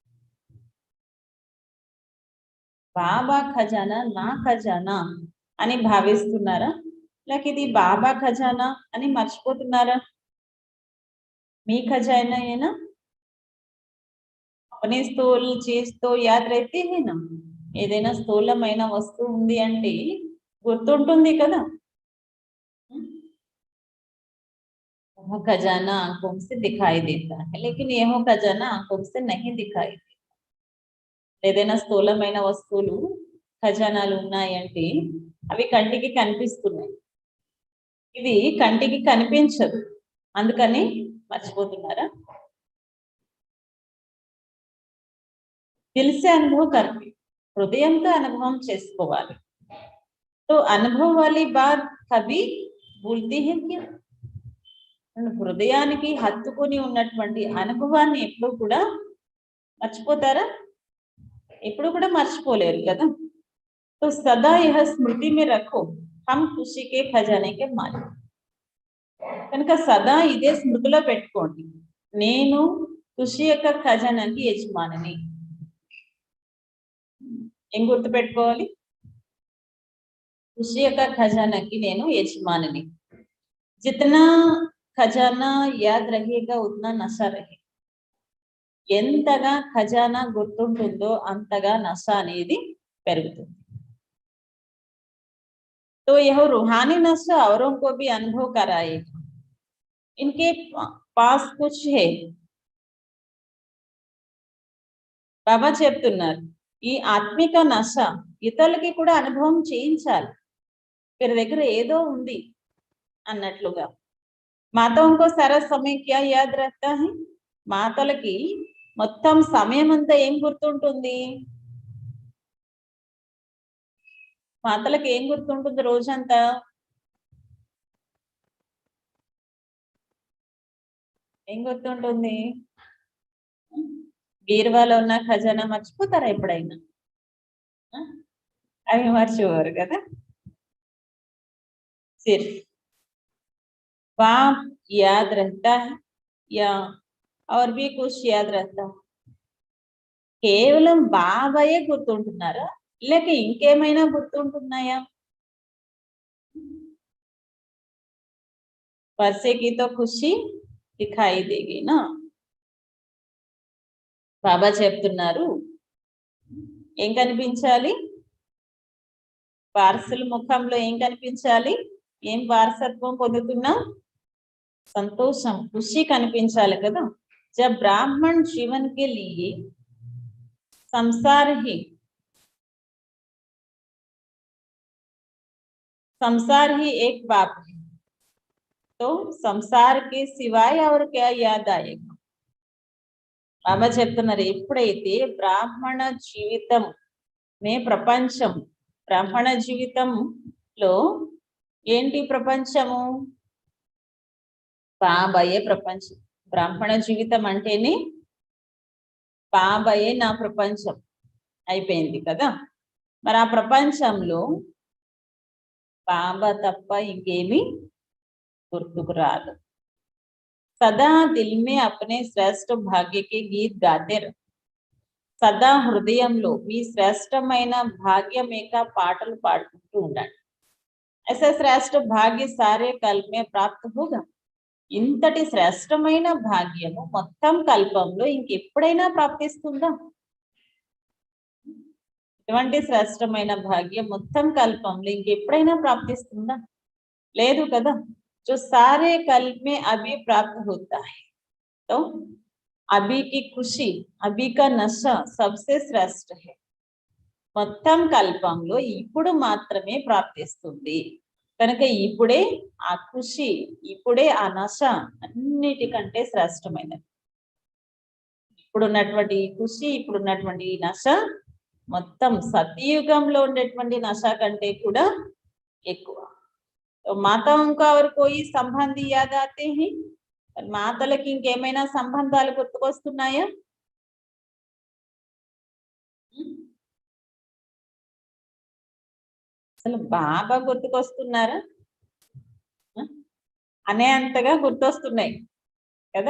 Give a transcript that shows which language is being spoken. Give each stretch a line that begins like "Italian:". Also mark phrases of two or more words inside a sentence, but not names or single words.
Telugu: బాబా ఖజానా నా ఖజానా అని భావిస్తున్నారా లేక ఇది బాబా ఖజానా అని మర్చిపోతున్నారా మీ ఖజానా ఏనా
Hindi: अपने స్థూల चीज तो याद रहते हैं ना
Telugu: ఏదైనా స్థూలమైన వస్తువు ఉంది అంటే గుర్తుంటుంది కదా
Hindi: वो खजाना आंखों से दिखाई देता है लेकिन यह खजाना आंखों से नहीं दिखाई देता
Telugu: ఏదైనా స్థూలమైన వస్తువులు ఖజానాలు ఉన్నాయంటే అవి కంటికి కనిపిస్తున్నాయి ఇది కంటికి కనిపించదు అందుకని మర్చిపోతున్నారా
Hindi: दिल से अनुभव करके
Telugu: हृदయంతో అనుభవం చేసుకోవాలి
Hindi: तो अनुभव वाली बात कभी भूलती है क्या
Telugu: హృదయానికి హత్తుకొని ఉన్నటువంటి అనుభవాన్ని ఎప్పుడు కూడా మర్చిపోతారా ఎప్పుడు కూడా మర్చిపోలేరు కదా
Hindi: तो सदा यह स्मृति में रखो हम खुशी के खजाने के मालिक
Telugu: కనుక సదా ఇదే స్మృతిలో పెట్టుకోండి నేను ఖుషి యొక్క ఖజానాకి యజమానిని ఏం గుర్తు పెట్టుకోవాలి ఖుషి యొక్క ఖజానాకి నేను యజమానిని
Hindi: जितना खजाना याद रहेगा उतना नशा रहेगा
Telugu: ఎంతగా ఖజానా గుర్తుంటుందో అంతగా నశ అనేది పెరుగుతుంది
Hindi: तो यह रूहानी नशा औरों को भी अनुभव कराएगा इनके पास कुछ है
Telugu: బాబా చెప్తున్నారు ఈ ఆత్మిక నశ ఇతరులకి కూడా అనుభవం చేయించాలి వీరి దగ్గర ఏదో ఉంది అన్నట్లుగా
Hindi: మాతోं को सारा समय क्या याद रहता है
Telugu: మాతలకి మొత్తం సమయం అంతా ఏం గుర్తుంటుంది మాతలకి ఏం గుర్తుంటుంది రోజంతా ఏం గుర్తుంటుంది బీరువాలో ఉన్న ఖజానా మర్చిపోతారా ఎప్పుడైనా అవి మర్చిపోరు కదా
Hindi: सिर्फ बाप याद रहता है या और भी कुछ याद रहता है
Telugu: కేవలం బాబాయే గుర్తుంటున్నారా లేక ఇంకేమైనా గుర్తుంటున్నాయా
Hindi: परसे की तो खुशी दिखाई देगी ना
Telugu: బాబా చెప్తున్నారు ఏం కనిపించాలి వారసుల ముఖంలో ఏం కనిపించాలి ఏం వారసత్వం పొందుతున్నా సంతోషం खुशी కనిపించాలి కదా
Hindi: जब ब्राह्मण जीवन के लिए संसार ही एक बाप है तो संसार के सिवाय और क्या याद आएगा
Telugu: బాబా చెప్తున్నారు ఎప్పుడైతే బ్రాహ్మణ జీవితం మే ప్రపంచం బ్రాహ్మణ జీవితంలో ఏంటి ప్రపంచము బాబాయే ప్రపంచం బ్రాహ్మణ జీవితం అంటేనే బాబాయే నా ప్రపంచం అయిపోయింది కదా మరి ఆ ప్రపంచంలో బాబా తప్ప ఇంకేమీ గుర్తుకు రాదు
Hindi: सदा दिल में अपने श्रेष्ठ भाग्य के गीत गाते रहो सदा
Telugu: హృదయంలో మీ శ్రేష్టమైన భాగ్యం యొక్క పాటలు పాడుకుంటూ ఉండండి
Hindi: ऐसा श्रेष्ठ भाग्य सारे कल्प में प्राप्त होगा
Telugu: ఇంతటి శ్రేష్టమైన భాగ్యము మొత్తం కల్పంలో ఇంకెప్పుడైనా ప్రాప్తిస్తుందా ఇటువంటి శ్రేష్టమైన భాగ్యం మొత్తం కల్పంలో ఇంకెప్పుడైనా ప్రాప్తిస్తుందా? లేదు కదా.
Hindi: जो सारे कल्प में अभी प्राप्त होता है, तो अभी की खुशी, अभी का नशा सबसे श्रेष्ठ है.
Telugu: మొత్తం కల్పంలో ఇప్పుడు మాత్రమే ప్రాప్తిస్తుంది కనుక ఇప్పుడే ఆ ఖుషి, ఇప్పుడే ఆ నశ అన్నిటికంటే శ్రేష్టమైనది. ఇప్పుడున్నటువంటి ఖుషి, ఇప్పుడున్నటువంటి నశ మొత్తం సత్యయుగంలో ఉండేటువంటి నశ కంటే కూడా ఎక్కువ.
Hindi: మాతాओं का और कोई संबंधी याद आते हैं?
Telugu: మాతలకి ఇంకేమైనా సంబంధాలు గుర్తుకొస్తున్నాయా? అసలు బాబా గుర్తుకొస్తున్నారా అనే అంతగా గుర్తొస్తున్నాయి కదా.